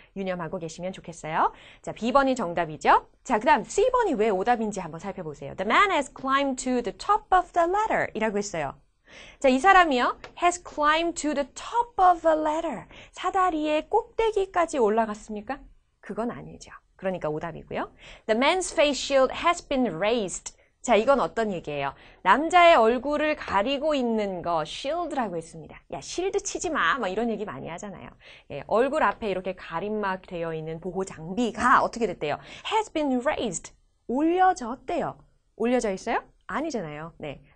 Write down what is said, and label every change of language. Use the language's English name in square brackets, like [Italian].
[Korean] 유념하고 계시면 좋겠어요. 자, B번이 정답이죠. 자, 그 다음 C번이 왜 오답인지 한번 살펴보세요. [English] The man has climbed to the top of the ladder [Korean] 이라고 했어요. 자, 이 사람이요. [English] has climbed to the top of a ladder. [Korean] 사다리의 꼭대기까지 올라갔습니까? 그건 아니죠. 그러니까 오답이고요. [English] The man's face shield has been raised. [Korean] 자, 이건 어떤 얘기예요? 남자의 얼굴을 가리고 있는 거 shield라고 했습니다. 야, 실드 치지 마. 막 이런 얘기 많이 하잖아요. 예, 얼굴 앞에 이렇게 가림막 되어 있는 보호 장비가 어떻게 됐대요? [English] has been raised. [Korean] 올려졌대요. 올려져 있어요? 아니잖아요. 네.